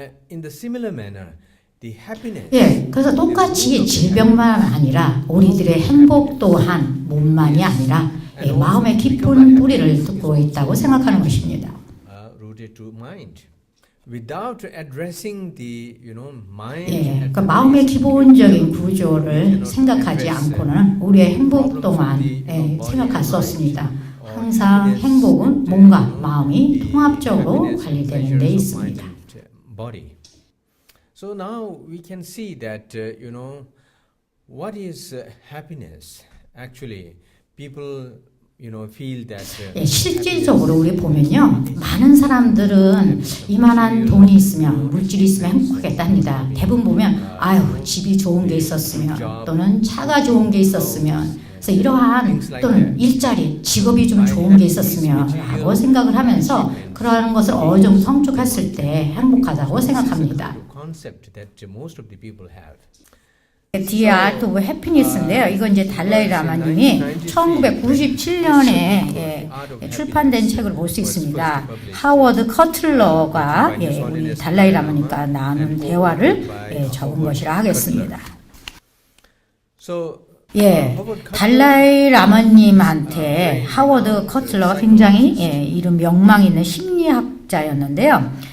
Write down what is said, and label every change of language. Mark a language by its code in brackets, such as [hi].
[en] In the similar manner, the happiness. [ko] 예, 그래서 똑같이 질병만 아니라 우리들의 행복 또한 몸만이 아니라 예, 마음의 깊은 뿌리를 두고 있다고 생각하는 것입니다. [en] Rooted to mind. Without addressing the mind. [ko] 예, 그러니까 마음의 기본적인 구조를 생각하지 않고는 우리의 행복 또한 예, 생각할 수 없습니다. 항상 행복은 몸과 마음이 통합적으로 관리되는 데 있습니다. [en] Body. So now we can see that what is happiness? Actually, people feel that. [ko] 예, 실질적으로 우리 보면요, 많은 사람들은 이만한 돈이 있으면 물질이 있으면 행복하겠답니다. 대부분 보면 아유 집이 좋은 게 있었으면 또는 차가 좋은 게 있었으면 그래서 이러한 또는 일자리 직업이 좀 좋은 게 있었으면 라고 생각을 하면서 그러한 것을 어느 정도 성취했을 때 행복하다고 생각합니다. [en] Concept that most of the people have. The Art of Happiness인데요. [ko] 이건 이제 달라이 라마님이 1997년에 출판된 책을 볼 수 있습니다. 하워드 커틀러가 우리 달라이 라마님과 나눈 대화를 적은 것이라 하겠습니다. 예, 달라이 라마님한테 하워드 커틀러가 굉장히 이름 명망 있는 심리학자였는데요.